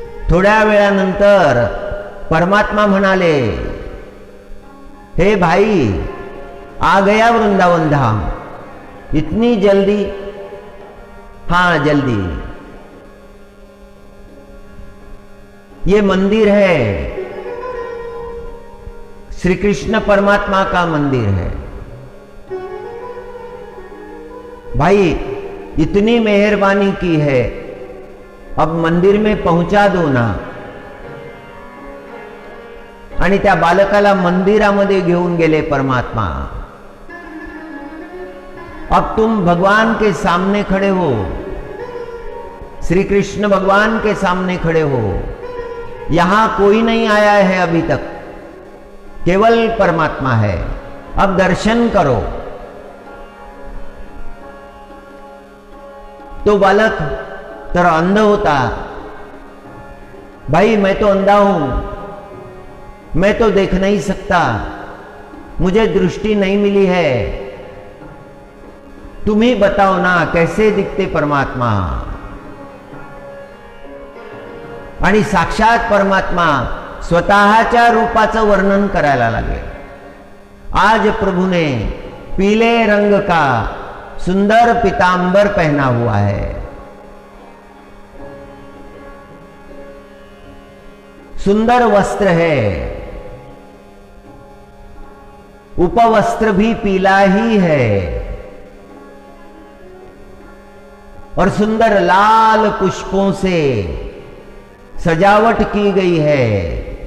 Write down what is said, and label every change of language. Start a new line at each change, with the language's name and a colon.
Marathi: थोड्या वेळानंतर परमात्मा म्हणाले,
Hindi: हे भाई, आ गया वृंदावन धाम, इतनी जल्दी? हाँ जल्दी। ये मंदिर है, श्री कृष्ण परमात्मा का मंदिर है। भाई इतनी मेहरबानी की है, अब मंदिर में पहुंचा दो ना।
Marathi: आणि त्या बालकाला मंदिरामध्ये घेऊन गेले परमात्मा।
Hindi: अब तुम भगवान के सामने खड़े हो, श्री कृष्ण भगवान के सामने खड़े हो। यहां कोई नहीं आया है अभी तक, केवल परमात्मा है, अब दर्शन करो।
Marathi: तो बालक तर अंध होता।
Hindi: भाई मैं तो अंधा हूं, मैं तो देख नहीं सकता, मुझे दृष्टि नहीं मिली है, तुम ही बताओ ना कैसे दिखते परमात्मा।
Marathi: आणि साक्षात परमात्मा स्वतःच्या रूपाचं वर्णन करायला लागले।
Hindi: आज प्रभु ने पीले रंग का सुंदर पीतांबर पहना हुआ है, सुंदर वस्त्र है, उपवस्त्र भी पीला ही है, और सुंदर लाल पुष्पों से सजावट की गई है।